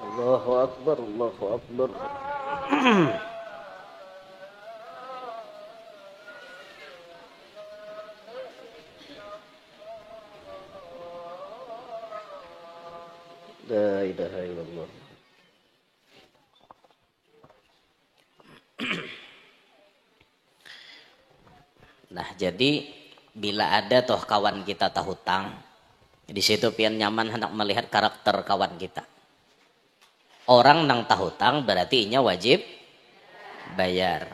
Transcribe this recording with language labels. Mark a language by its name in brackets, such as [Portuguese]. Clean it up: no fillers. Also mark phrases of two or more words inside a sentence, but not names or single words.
[Arabic] الله أكبر الله أكبر. لا إله إلا الله. [Banjar] Nah, jadi bila ada toh kawan kita tak hutang, di situ pian nyaman hendak melihat karakter kawan kita. Orang nang tak hutang berarti inya wajib bayar.